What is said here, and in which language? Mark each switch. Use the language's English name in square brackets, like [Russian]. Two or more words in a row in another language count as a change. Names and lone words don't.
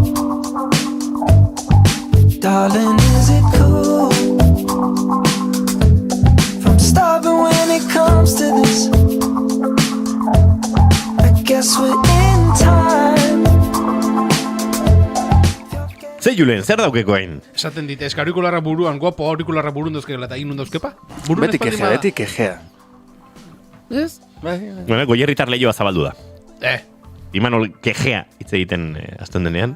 [English] Darling, is it cool? From stopping when it comes to this. I guess we're in time. [Basque] Ze Julen, zer daukeko hain? Esaten dit, aurikularra buruan, guapo aurikularra burun dauzkela eta inun dauzkepa? Beti kejea. Ez? Goierritar lehioa zabaldu da. Imanol kejea hitz egiten azten denean.